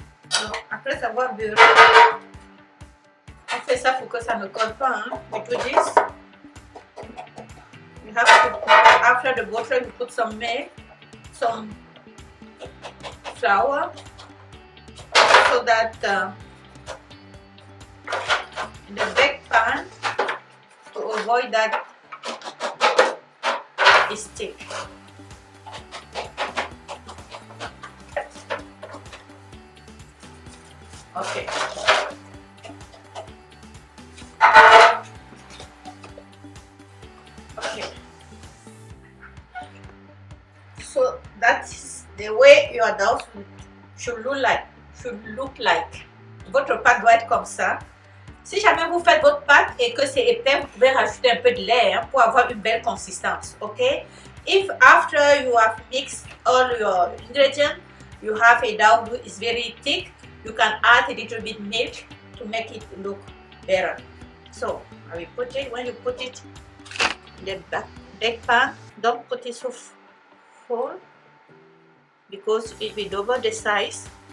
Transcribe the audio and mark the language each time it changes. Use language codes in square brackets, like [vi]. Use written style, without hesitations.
[fr] Donc, après avoir beurré, on fait ça pour que ça ne colle pas. [en] Hein. We do this. You have to, after the butter, you put some milk, some flour, so that in the bake pan, to avoid that it stick. Okay. Okay. So that's the way your dough should look like. [fr] Votre pâte doit être comme ça. Si jamais vous faites votre pâte et que c'est épais, vous pouvez rajouter un peu de lait hein, pour avoir une belle consistance. [en] Okay? If after you have mixed all your ingredients, you have a dough that is very thick, you can add a little bit milk to make it look better. So I will put it, when you put it in the bake pan, don't put it so full because it will double the size.